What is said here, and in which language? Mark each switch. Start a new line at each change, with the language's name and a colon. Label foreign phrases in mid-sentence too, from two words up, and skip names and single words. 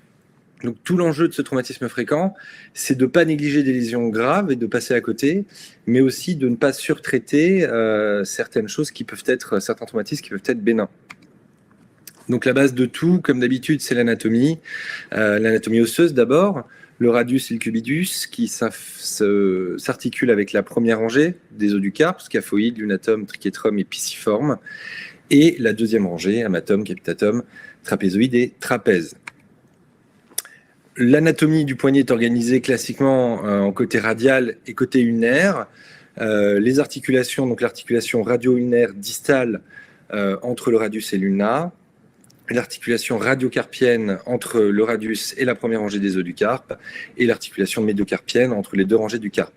French: Donc tout l'enjeu de ce traumatisme fréquent, c'est de ne pas négliger des lésions graves et de passer à côté, mais aussi de ne pas surtraiter certaines choses qui peuvent être, certains traumatismes qui peuvent être bénins. Donc la base de tout, comme d'habitude, c'est l'anatomie osseuse d'abord, le radius et le cubitus qui s'articulent avec la première rangée des os du carpe, scaphoïde, lunatome, triquetrum et pisiforme, et la deuxième rangée, amatum, capitatum, trapézoïde et trapèze. L'anatomie du poignet est organisée classiquement en côté radial et côté ulnaire. Les articulations, donc l'articulation radio-ulnaire distale entre le radius et l'ulna, l'articulation radiocarpienne entre le radius et la première rangée des os du carpe, et l'articulation médiocarpienne entre les deux rangées du carpe.